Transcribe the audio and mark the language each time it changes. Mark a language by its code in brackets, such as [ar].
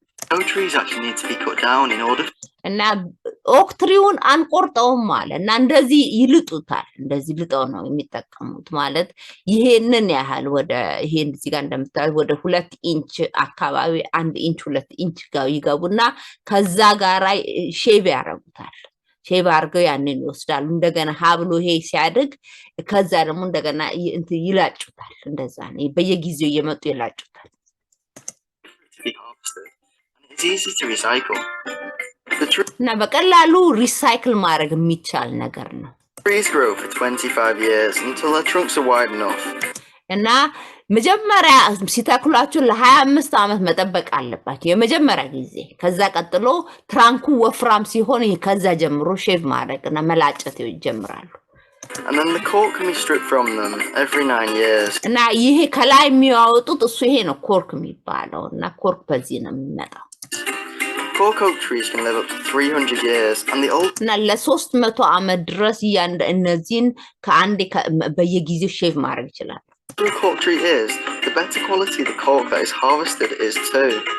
[en] no trees actually need to be cut down in order [am] እና ኦክትሪውን አንቆርጠውም ማለት እና እንደዚህ ይልጡታል እንደዚህ ልጠው ነው የሚጠቀሙት ማለት ይሄንን ያህል ወደ ይሄን እዚህ ጋር እንደምታዩት ወደ 2 ኢንች አካባቢ 1 ኢንች 2 ኢንች ጋር ይገቡና ከዛ ጋር ሼቭ ያረጉታል ሼቭ አድርገው ያንን ይወስዳሉ እንደገና ሀብሎ ይሄ ሲያድግ ከዛ ደግሞ እንደገና ይላጩታል እንደዛ ነው በየጊዜው እየመጡ ይላጩታል [en] it's easy to recycle. [am] እና በቀላሉ ሪሳይክል ማድረግ የሚቻል ነገር ነው [en] Trees grow for 25 years until their trunks are wide enough. [am] እና መጀመሪያ ሲተክሏቸው ለ25 ዓመት መጠበቅ አለባቸው የመጀመሪያ ጊዜ ከዛ ቀጥሎ ትራንኩ ወፍራም ሲሆን ከዛ ጀምሮ ሼቭ ማድረግና መላጨት ይጀምራሉ [en] And then the cork can be stripped from them every 9 years. [am] እና ይሄ ከላይ የሚያወጡት እሱ ይሄ ነው ኮርክ የሚባለው እና ኮርክ በዚህ ነው የሚመጣው [en] Cork oak trees can live up to 300 years and the old [am] እና ለ300 ዓመት ድረስ እነዚህን ከአንድ በየጊዜው ሼቭ ማድረግ ይችላል [en] the cork tree is, the better quality the cork that is harvested is too.